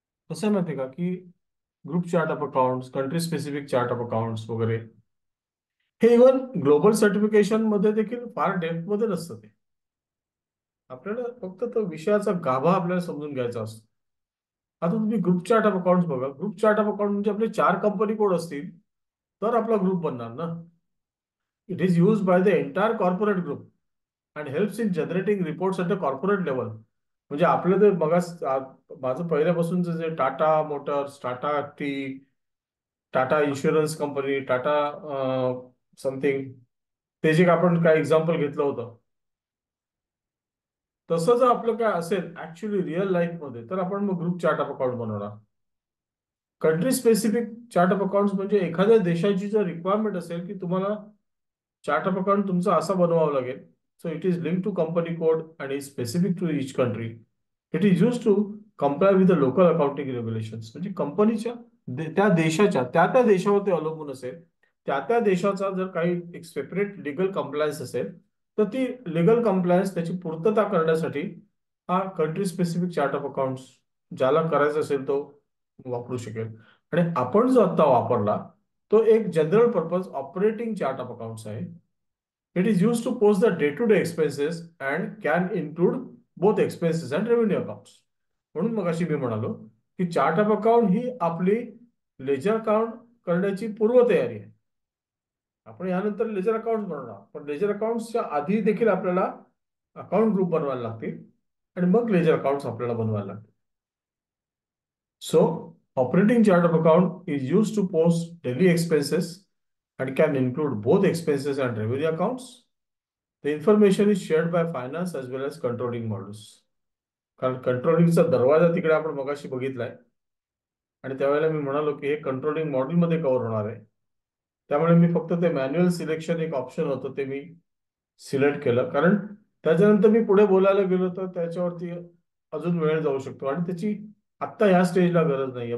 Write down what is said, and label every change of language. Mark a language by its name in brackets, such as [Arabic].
[Marathi] कसं आहे माहिती का की group chart of accounts, country specific chart of accounts वगैरे हे इव्हन ग्लोबल सर्टिफिकेशन मध्ये देखील फार डेप्थ मध्ये नसतं. ते आपल्याला फक्त तो विषयाचा गाभा आपल्याला समजून घ्यायचा असतो. आता तुम्ही ग्रुप चार्ट ऑफ अकाउंट्स बघा. ग्रुप चार्ट ऑफ अकाउंट म्हणजे आपले 4 कंपनी कोड असतील तर आपला ग्रुप बनणार ना. [English] It is use by the entire corporate group and helps in generating reports at the corporate level. [Marathi] म्हणजे आपलं ते माझं पहिल्यापासूनच जे Tata Motors, Tata T, Tata insurance company, Tata something, ते जे आपण काय एक्झाम्पल घेतलं होतं, तसं जर आपलं काय असेल ऍक्च्युली रिअल लाईफ मध्ये तर आपण मग ग्रुप चार्ट ऑफ अकाउंट बनवणार. Country specific chart of accounts म्हणजे एखाद्या देशाची जर रिक्वायरमेंट असेल की तुम्हाला चार्ट ऑफ अकाउंट तुमचा असा बनवावा लागेल, [English] So it is link to company code and is specific to each country. It is use to comply with the local accounting regulations. [Marathi] म्हणजे कंपनीच्या त्या देशाच्या त्या देशावर ते अवलंबून असेल. त्या देशाचा जर काही एक सेपरेट लिगल कंप्लायन्स असेल तर ती लिगल कंप्लायन्स त्याची पूर्तता करण्यासाठी हा country specific chart of accounts ज्याला करायचा असेल तो वापरू शकेल. आणि आपण जो आता वापरला तो एक general purpose operating chart of accounts आहे. [English] It is use to post the day to day expenses and can include both expenses and revenue accounts. [Marathi] म्हणून मग अशी मी म्हणालो की चार्ट ऑफ अकाउंट ही आपली लेजर अकाउंट करण्याची पूर्वतयारी आहे. आपण यानंतर लेजर अकाउंट बनवणार, पण लेजर अकाउंट्सच्या आधी देखील आपल्याला अकाउंट ग्रुप बनवायला लागतील आणि मग लेजर अकाउंट्स आपल्याला बनवायला लागतील. [English] So operating chart of account is use to post daily expenses and can include both expenses and revenue accounts. The information is shared by finance as well as controlling models. [Marathi] कारण कंट्रोलिंगचा दरवाजा तिकडे आपण मगाशी बघितलाय आणि त्यावेळेला मी म्हणालो की हे कंट्रोलिंग मॉड्यूलमध्ये कव्हर होणार आहे. त्यामुळे मी फक्त ते मॅन्युअल सिलेक्शन एक ऑप्शन होतं ते मी सिलेक्ट केलं, कारण त्याच्यानंतर मी पुढे बोलायला गेलो तर त्याच्यावरती अजून वेळ जाऊ शकतो आणि त्याची आत्ता ह्या स्टेजला गरज नाहीये.